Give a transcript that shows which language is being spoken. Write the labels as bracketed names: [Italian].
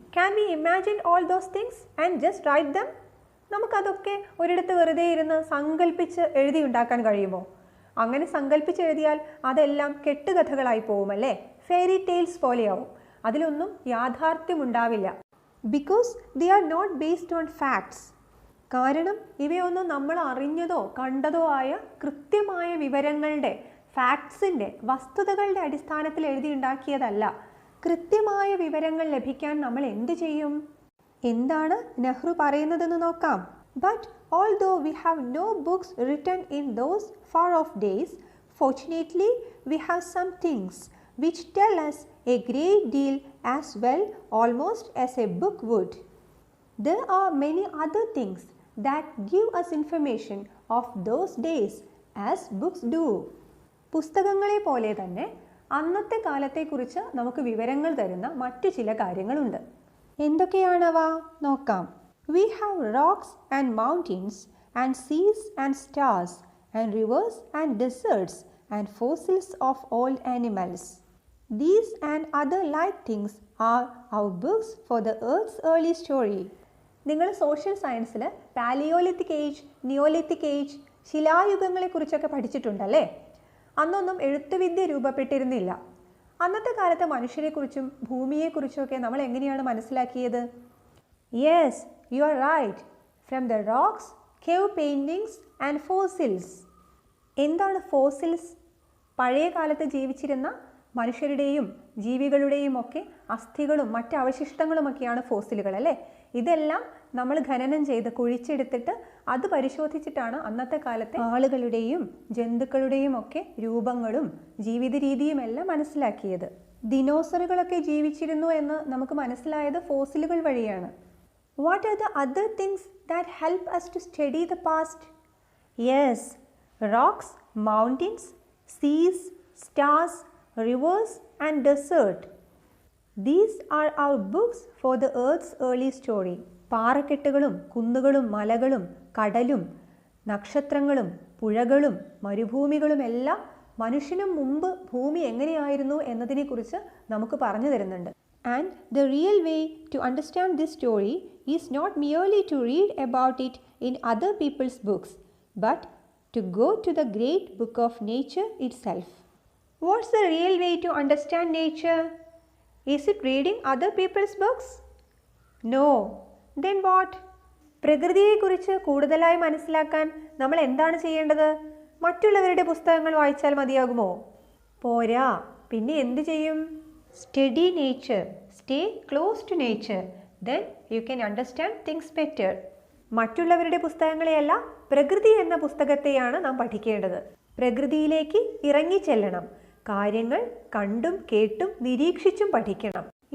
[English] Can we imagine all those things and just write them? [Malayalam] നമുക്കതൊക്കെ ഒരിടത്ത് വെറുതെ ഇരുന്ന് സങ്കല്പിച്ച് എഴുതിയുണ്ടാക്കാൻ കഴിയുമോ? അങ്ങനെ സങ്കല്പിച്ചെഴുതിയാൽ അതെല്ലാം കെട്ടുകഥകളായി പോകുമല്ലേ? Fairy tales പോലെയാവും. അതിലൊന്നും യാഥാർത്ഥ്യമുണ്ടാവില്ല. [English] Because they are not based on facts. [Malayalam] കാരണം ഇവയൊന്നും നമ്മൾ അറിഞ്ഞതോ കണ്ടതോ ആയ കൃത്യമായ വിവരങ്ങളുടെ, ഫാക്ട്സിൻ്റെ, വസ്തുതകളുടെ അടിസ്ഥാനത്തിൽ എഴുതിയുണ്ടാക്കിയതല്ല. കൃത്യമായ വിവരങ്ങൾ ലഭിക്കാൻ നമ്മൾ എന്ത് ചെയ്യും? എന്താണ് നെഹ്റു പറയുന്നതെന്ന് നോക്കാം. [English] But although we have no books written in those far-off days, fortunately we have some things which tell us a great deal as well almost as a book would. There are many other things that give us information of those days as books do. [Malayalam] പുസ്തകങ്ങളെ പോലെ തന്നെ അന്നത്തെ കാലത്തെക്കുറിച്ച് നമുക്ക് വിവരങ്ങൾ തരുന്ന മറ്റു ചില കാര്യങ്ങളുണ്ട്. എന്തൊക്കെയാണവ? നോക്കാം. [English] We have rocks and mountains and seas and stars and rivers and deserts and fossils of old animals. These and other like things are our books for the earth's early story. [Malayalam] നിങ്ങൾ social സയൻസിൽ Palaeolithic age, Neolithic age, ശിലായുഗങ്ങളെക്കുറിച്ചൊക്കെ പഠിച്ചിട്ടുണ്ടല്ലേ? അന്നൊന്നും എഴുത്തുവിദ്യ രൂപപ്പെട്ടിരുന്നില്ല. അന്നത്തെ കാലത്തെ മനുഷ്യരെക്കുറിച്ചും ഭൂമിയെക്കുറിച്ചുമൊക്കെ നമ്മൾ എങ്ങനെയാണ് മനസ്സിലാക്കിയത്? [English] Yes, you are right. From the rocks, cave paintings and fossils. [Malayalam] എന്താണ് fossils? പഴയ കാലത്ത് ജീവിച്ചിരുന്ന മനുഷ്യരുടെയും ജീവികളുടെയും ഒക്കെ അസ്ഥികളും മറ്റ് അവശിഷ്ടങ്ങളുമൊക്കെയാണ് ഫോസിലുകൾ, അല്ലേ? ഇതെല്ലാം നമ്മൾ ഖനനം ചെയ്ത് കുഴിച്ചെടുത്തിട്ട് അത് പരിശോധിച്ചിട്ടാണ് അന്നത്തെ കാലത്തെ ആളുകളുടെയും ജന്തുക്കളുടെയും ഒക്കെ രൂപങ്ങളും ജീവിത രീതിയും എല്ലാം മനസ്സിലാക്കിയത്. ദിനോസറുകളൊക്കെ ജീവിച്ചിരുന്നു എന്ന് നമുക്ക് മനസ്സിലായത് ഫോസിലുകൾ വഴിയാണ്. [English] What are the other things that help us to study the past? Yes, rocks, mountains, seas, stars, rivers and desert. These are our books for the earth's early story. [Malayalam] പാറക്കെട്ടുകളും കുന്നുകളും മലകളും കടലും നക്ഷത്രങ്ങളും പുഴകളും മരുഭൂമികളും എല്ലാം മനുഷ്യനും മുമ്പ് ഭൂമി എങ്ങനെയായിരുന്നു എന്നതിനെക്കുറിച്ച് നമുക്ക് പറഞ്ഞു തരുന്നുണ്ട്. [English] And the real way to understand this story is not merely to read about it in other people's books, but to go to the great book of nature itself. What's the real way to understand nature? Is it reading other people's books? No. Then what? [Malayalam] പ്രകൃതിയെക്കുറിച്ച് കൂടുതലായി മനസ്സിലാക്കാൻ നമ്മൾ എന്താണ് ചെയ്യേണ്ടത്? മറ്റുള്ളവരുടെ പുസ്തകങ്ങൾ വായിച്ചാൽ മതിയാകുമോ? പോരാ. പിന്നെ എന്ത് ചെയ്യും? [English] Study nature. Stay close to nature. Then you can understand things better. [Malayalam] മറ്റുള്ളവരുടെ പുസ്തകങ്ങളെയല്ല, പ്രകൃതി എന്ന പുസ്തകത്തെയാണ് നാം പഠിക്കേണ്ടത്. പ്രകൃതിയിലേക്ക് ഇറങ്ങിച്ചെല്ലണം. കാര്യങ്ങൾ കണ്ടും കേട്ടും നിരീക്ഷിച്ചും പഠിക്കണം.